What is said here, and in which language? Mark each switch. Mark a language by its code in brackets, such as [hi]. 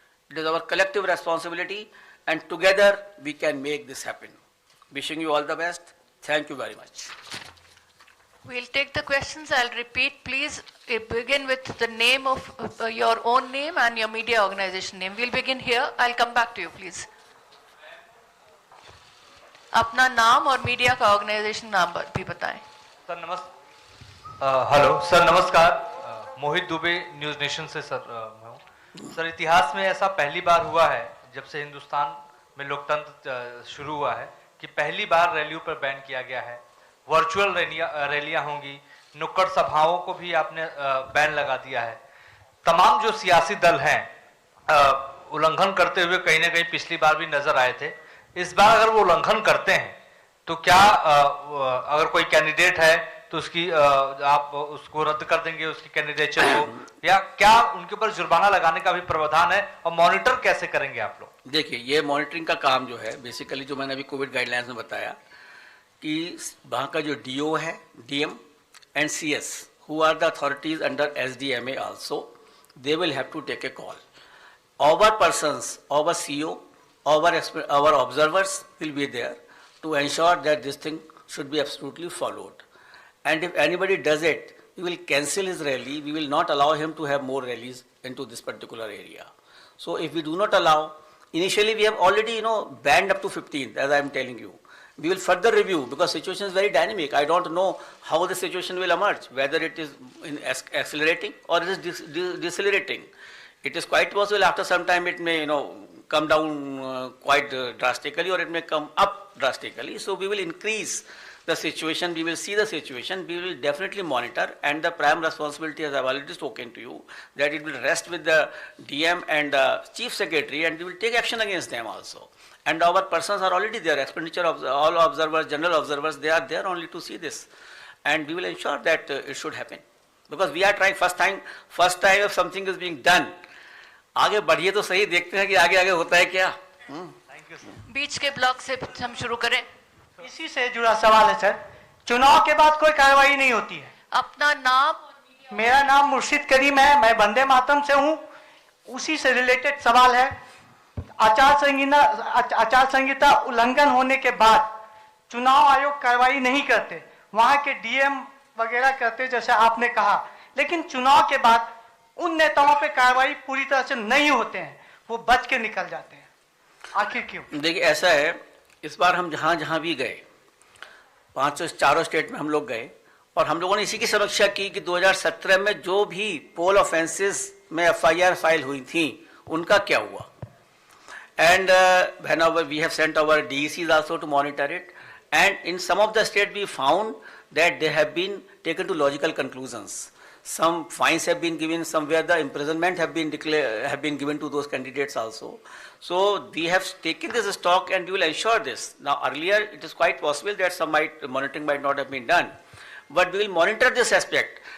[en] It is our collective responsibility, and together we can make this happen. Wishing you all the best. Thank you very much. We'll take the questions. I'll repeat. Please begin with the name of your own name and your media organization name. We'll begin here. I'll come back to you, please. [hi] अपना नाम और media का organisation नाम भी बताएं। Sir hello sir, नमस्कार। मोहित Dubey, news nation से sir मैं हूँ। सर, इतिहास में ऐसा पहली बार हुआ है जब से हिंदुस्तान में लोकतंत्र शुरू हुआ है कि पहली बार रैलियों पर बैन किया गया है। वर्चुअल रैलियां होंगी, नुक्कड़ सभाओं को भी आपने बैन लगा दिया है। तमाम जो सियासी दल हैं उल्लंघन करते हुए कहीं ना कहीं पिछली बार भी नजर आए थे। इस बार अगर वो उल्लंघन करते हैं तो क्या अगर कोई कैंडिडेट है तो उसकी आप उसको रद्द कर देंगे उसकी कैंडिडेचर को, या क्या उनके ऊपर जुर्माना लगाने का भी प्रावधान है, और मॉनिटर कैसे करेंगे आप लोग? देखिए, ये मॉनिटरिंग का काम जो है बेसिकली, जो मैंने अभी कोविड गाइडलाइंस में बताया कि वहाँ का जो डीओ है, DM and CS, [en] who are the authorities under SDMA also, they will have to take a call. Our persons, our CO, our observers will be there to ensure that this thing should be absolutely followed. And if anybody does it, we will cancel his rally. We will not allow him to have more rallies into this particular area. So if we do not allow, initially we have already, banned up to 15th, as I am telling you. We will further review because situation is very dynamic. I don't know how the situation will emerge, whether it is accelerating or it is decelerating. It is quite possible after some time it may, come down quite drastically, or it may come up drastically. So we will increase the situation, we will see the situation, we will definitely monitor, and the prime responsibility, as I have already spoken to you, that it will rest with the DM and the Chief Secretary, and we will take action against them also. And our persons are already there, expenditure of all observers, general observers, they are there only to see this. And we will ensure that it should happen. Because we are trying first time if something is being done, [hi] आगे बढ़िए तो सही, देखते हैं कि आगे आगे होता है क्या. [en] Thank you sir. [hi] बीच के ब्लॉक से हम शुरू करें. इसी से जुड़ा सवाल है सर. चुनाव के बाद कोई कार्रवाई नहीं होती है. अपना नाम. मेरा नाम मुर्शिद करीम है, मैं वंदे मातरम से हूँ. उसी से रिलेटेड सवाल है. आचार संहिता उल्लंघन होने के बाद चुनाव आयोग कार्रवाई नहीं करते, वहां के डीएम वगैरह करते जैसे आपने कहा, लेकिन चुनाव के बाद उन नेताओं पे कार्रवाई पूरी तरह से नहीं होते हैं, वो बच के निकल जाते हैं. आखिर क्यों? देखिए, ऐसा है, इस बार हम जहाँ जहाँ भी गए, 4 स्टेट में हम लोग गए, और हम लोगों ने इसी की समीक्षा की कि 2017 में जो भी पोल ऑफेंसेस में FIR फाइल हुई थी उनका क्या हुआ. [en] And whenever we have sent our DECs also to monitor it, and in some of the states we found that they have been taken to logical conclusions. Some fines have been given, somewhere the imprisonment have been given to those candidates also. So we have taken this stock and we will ensure this. Now earlier it is quite possible that some monitoring might not have been done, but we will monitor this aspect.